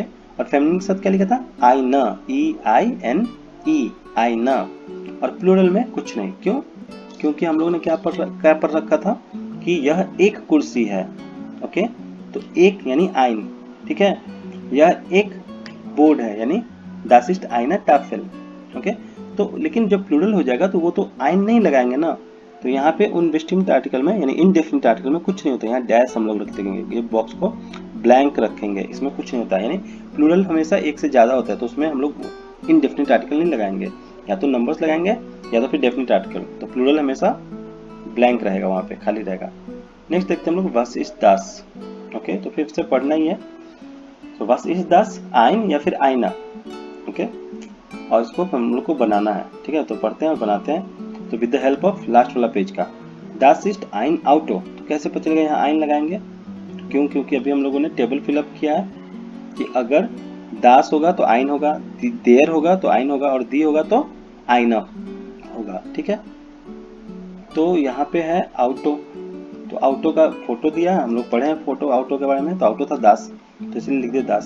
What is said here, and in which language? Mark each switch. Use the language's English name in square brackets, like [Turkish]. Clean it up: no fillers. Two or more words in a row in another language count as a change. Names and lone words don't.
[Hindi] और फेमिनिन के साथ क्या लिखा था आइन, ई आई एन ई, आइन। और प्लूरल में कुछ नहीं, क्यों? क्योंकि हम लोगों ने क्या पढ़ रखा था कि यह एक कुर्सी है, ओके। तो एक यानी आइन, ठीक है। यह एक बोर्ड है यानी [German] das ist eine Tafel, [Hindi] ओके। तो लेकिन जब प्लूरल हो जाएगा तो वो तो आइन नहीं लगाएंगे ना, तो यहाँ पे [English] indefinite article [Hindi] में यानी [English] indefinite article [Hindi] में कुछ नहीं होता, यहाँ डैश हम लोग रख देंगे, ये बॉक्स को ब्लैंक रखेंगे, इसमें कुछ नहीं होता। यानी प्लूरल हमेशा एक से ज़्यादा होता है तो उसमें हम लोग [English] indefinite article [Hindi] नहीं लगाएंगे, या तो नंबर्स लगाएंगे या तो फिर [English] definite article. [Hindi] तो प्लूरल हमेशा ब्लैंक रहेगा, वहाँ पे खाली रहेगा। नेक्स्ट देखते हैं हम लोग [German] was ist das, [Hindi] ओके। तो फिर से पढ़ना ही है, तो [German] was ist das ein [Hindi] या फिर आईना, ओके। और इसको हम लोग को बनाना है, ठीक है। तो पढ़ते हैं और बनाते हैं। तो [English] with the help of last [Hindi] वाला पेज का [German] das ist ein Auto, [Hindi] तो कैसे पता चलेगा यहाँ आइन लगाएंगे? क्यों? क्योंकि अभी हम लोगों ने [English] table fill-up [Hindi] किया है कि अगर दास होगा तो आइन होगा, देर होगा तो आइन होगा, और दी होगा तो आइना होगा, ठीक है। तो यहाँ पे है ऑटो, तो ऑटो का फोटो दिया है, हम लोग पढ़े हैं फोटो ऑटो के बारे में, तो ऑटो था दास, तो इसलिए लिख दिया दास।